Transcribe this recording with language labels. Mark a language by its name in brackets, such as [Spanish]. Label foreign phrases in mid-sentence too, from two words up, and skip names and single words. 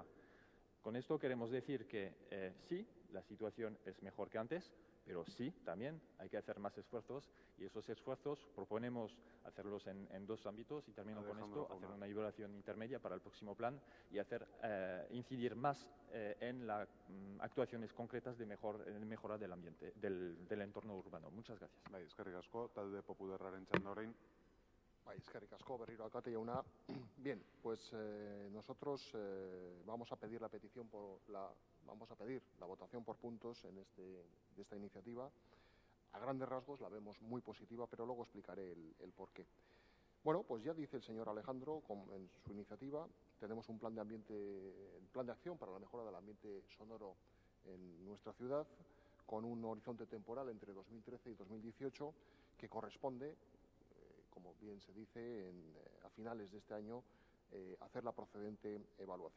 [Spanish] Con esto queremos decir que sí, la situación es mejor que antes, pero sí, también hay que hacer más esfuerzos y esos esfuerzos proponemos hacerlos en dos ámbitos y termino con esto, hacer una evaluación intermedia para el próximo plan y hacer incidir más en las actuaciones concretas de mejora del ambiente, del entorno urbano. Muchas gracias. [Basque] Eskerrik asko, talde popularraren txanda orain. Eskerrik asko, berriro alkate jauna. [Spanish] Bien, pues nosotros vamos a pedir la votación por puntos de esta iniciativa. A grandes rasgos la vemos muy positiva, pero luego explicaré el porqué. Bueno, pues ya dice el señor Alejandro en su iniciativa, tenemos un plan de acción para la mejora del ambiente sonoro en nuestra ciudad, con un horizonte temporal entre 2013 y 2018 que corresponde, como bien se dice, a finales de este año, hacer la procedente evaluación.